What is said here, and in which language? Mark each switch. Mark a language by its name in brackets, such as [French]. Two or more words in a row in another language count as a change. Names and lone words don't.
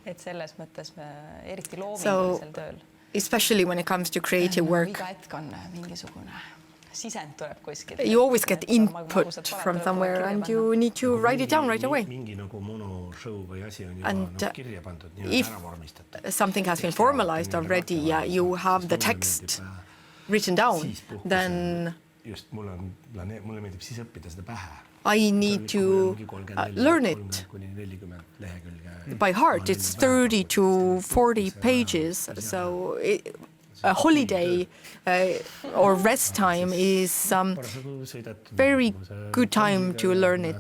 [English] So, especially when it comes to creative work, you always get input from somewhere and you need to write it down right away. And if something has been formalized already, you have the text written down, then [Estonian] just mulle meeldib siis õppida seda pähe. [English] I need to learn it by heart. It's 30 to 40 pages, so a holiday or rest time is very good time to learn it.